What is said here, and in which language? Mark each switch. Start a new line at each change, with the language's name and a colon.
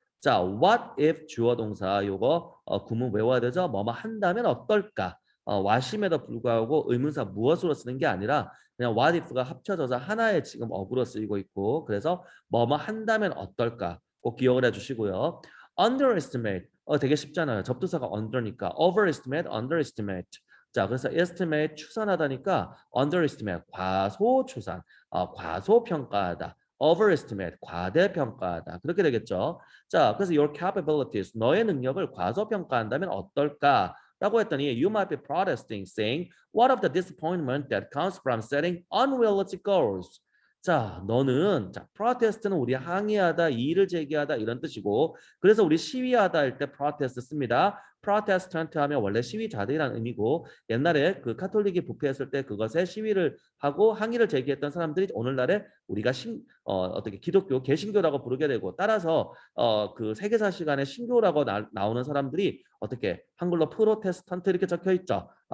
Korean: 자, what if 주어 동사 요거 구문 외워야 되죠? 뭐뭐 한다면 어떨까? 와심에도 불구하고 의문사 무엇으로 쓰는 게 아니라 그냥
English: what if
Korean: 가 합쳐져서 하나의 지금 어구로 쓰이고 있고 그래서 뭐뭐 한다면 어떨까? 꼭 기억을 해주시고요. underestimate 되게 쉽잖아요. 접두사가 under니까 overestimate, underestimate. 자, 그래서 estimate 추산하다니까 underestimate 과소추산, 과소평가하다. overestimate 과대평가하다. 그렇게 되겠죠. 자, 그래서
English: your capabilities
Korean: 너의 능력을 과소평가한다면 어떨까? 라고 했더니
English: you might be protesting saying what of the disappointment that comes from setting unrealistic goals.
Korean: 자, 너는 protest는 우리 항의하다, 이의를 제기하다 이런 뜻이고 그래서 우리 시위하다 할 때 protest 씁니다. 프로테스탄트 하면 원래 시위자들이라는 의미고 옛날에 그 카톨릭이 부패했을 때 그것에 시위를 하고 항의를 제기했던 사람들이 오늘날에 우리가 어떻게 기독교 개신교라고 부르게 되고 따라서 그 세계사 시간에 신교라고 나오는 사람들이 어떻게 한글로 프로테스탄트 이렇게 적혀 있죠.